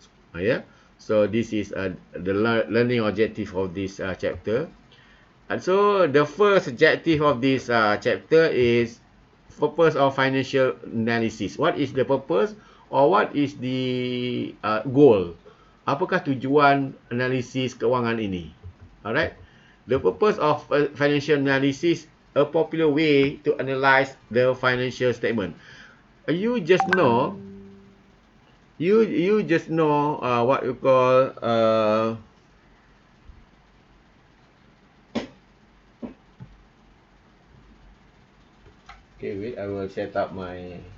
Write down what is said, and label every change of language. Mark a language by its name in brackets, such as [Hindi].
[English] Yeah, so this is the learning objective of this chapter. And so the first objective of this chapter is purpose of financial analysis. What is the purpose, or what is the goal? [Indonesian] Apakah tujuan analisis keuangan ini? [English] Alright. The purpose of financial analysis, a popular way to analyze the financial statement. You just know, you just know what you call okay, wait, I will set up my.